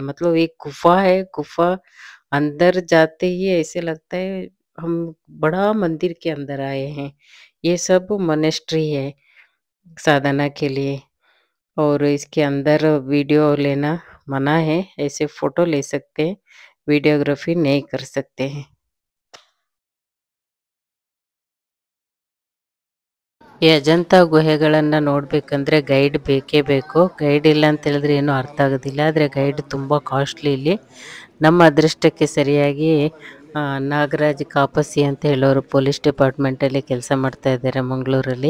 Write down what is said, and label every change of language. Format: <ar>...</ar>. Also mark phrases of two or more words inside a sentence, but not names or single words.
<hi>मतलब एक गुफा है, गुफा अंदर जाते ही ऐसे लगता है हम बड़ा मंदिर के अंदर आए हैं। ये सब मोनेस्ट्री है साधना के लिए। और इसके अंदर वीडियो लेना मना है, ऐसे फोटो ले सकते हैं, वीडियोग्राफी नहीं कर सकते हैं।</hi> <kn>ಈ ಅಜಂತ ಗುಹೆಗಳನ್ನು ನೋಡಬೇಕಂದ್ರೆ ಗೈಡ್ ಬೇಕೇ ಬೇಕು. ಗೈಡ್ ಇಲ್ಲ ಅಂತ ಹೇಳಿದ್ರೆ ಏನೂ ಅರ್ಥ ಆಗೋದಿಲ್ಲ. ಆದರೆ ಗೈಡ್ ತುಂಬ ಕಾಸ್ಟ್ಲಿ ಇಲ್ಲಿ. ನಮ್ಮ ಅದೃಷ್ಟಕ್ಕೆ ಸರಿಯಾಗಿ ನಾಗರಾಜ್ ಕಾಪಸಿ ಅಂತ ಹೇಳೋರು ಪೊಲೀಸ್ ಡಿಪಾರ್ಟ್ಮೆಂಟಲ್ಲಿ ಕೆಲಸ ಮಾಡ್ತಾ ಇದ್ದಾರೆ ಮಂಗಳೂರಲ್ಲಿ.</kn>